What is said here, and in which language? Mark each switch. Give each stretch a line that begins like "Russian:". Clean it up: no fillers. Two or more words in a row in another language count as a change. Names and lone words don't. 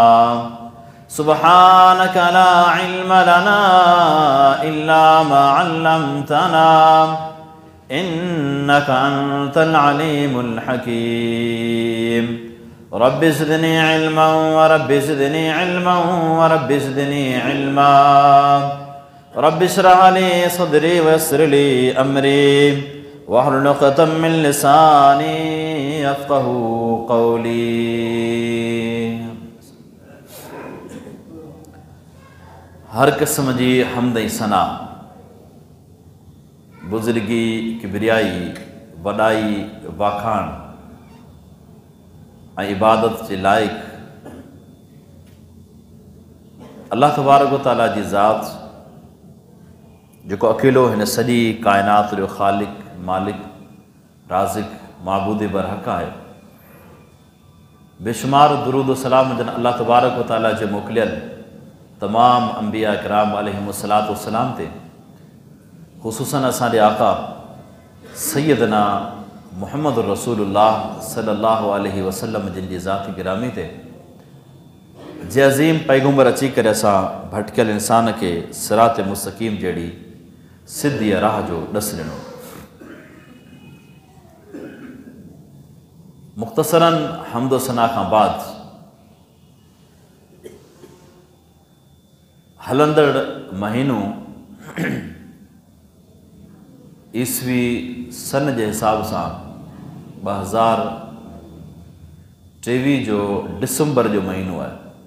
Arabic: سبحانك لا علم لنا إلا ما علمتنا إنك أنت العليم الحكيم. رب زدني علما ورب زدني علما ورب زدني علما. رب اشرح لي صدري ويسر لي أمري واحلل عقدة من لساني يفقهوا قولي.
Sindhi: हर किस्म जी हम्द ऐं सना, बुज़ुर्गी, किबरियाई, वॾाई, वाखाण ऐं इबादत जे लाइक़ अल्लाह
Arabic: تبارك وتعالى
Sindhi: जी ज़ात जेको अकेलो हिन सॼी काइनात जो ख़ालिक, मालिक, राज़िक, माबूद बरहक़ आहे। बेशुमार दुरूद सलाम जन अल्लाह
Arabic: تبارك وتعالى
Sindhi: जे मोकिलियल तमाम अंबिया किराम
Arabic: عليهم الصلاة والسلام
Sindhi: ते, ख़ुसूसन असांजे आका सैयदना मुहम्मद रसूलुल्लाह
Arabic: صلى الله عليه وسلم
Sindhi: जिन जी ज़ात गिरामी ते, जे अज़ीम पैगंबर अची करे असां भटकियल इंसान खे
Arabic: صراط مستقيم
Sindhi: जहिड़ी सिधी राह जो ॾस ॾिनो। मुख़्तसरन हम्दो सना खां बाद हलंदड़ महीनो ईस्वी सन जे हिसाब सां 2023 जो डिसंबर जो महीनो आहे।